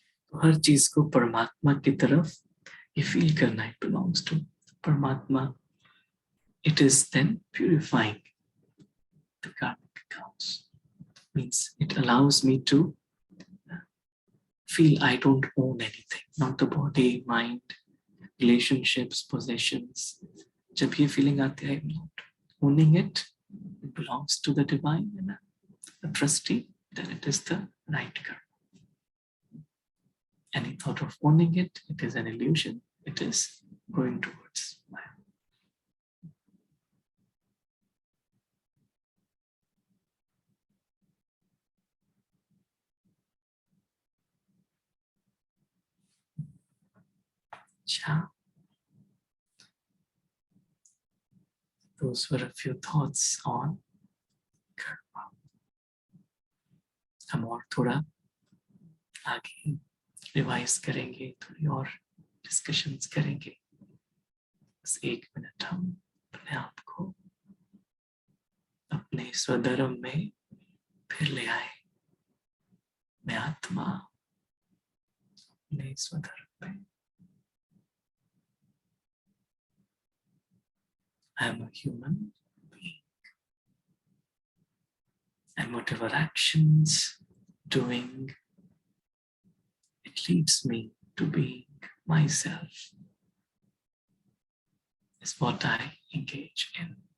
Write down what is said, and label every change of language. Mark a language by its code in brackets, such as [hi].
[hi] तो हर चीज को परमात्मा की तरफ ये फील करना, [en] It belongs to परमात्मा, it is then purifying the karmic accounts. Means it allows me to feel I don't own anything, not the body, mind, relationships, possessions. [hi] जब ये feeling आती है, [en] I'm not owning it, it belongs to the divine and a trustee, then it is the right karma. Any thought of owning it, it is an illusion. It is going towards Maya. Those were a few thoughts on karma. [hi] हम और थोड़ा आगे revise करेंगे, थोड़ी और discussions करेंगे. बस 1 minute हम अपने आप को अपने स्वधर्म में फिर ले आए. मैं आत्मा अपने स्वधर्म में. [en] I am a human being, and whatever actions doing, it leads me to being myself, is what I engage in.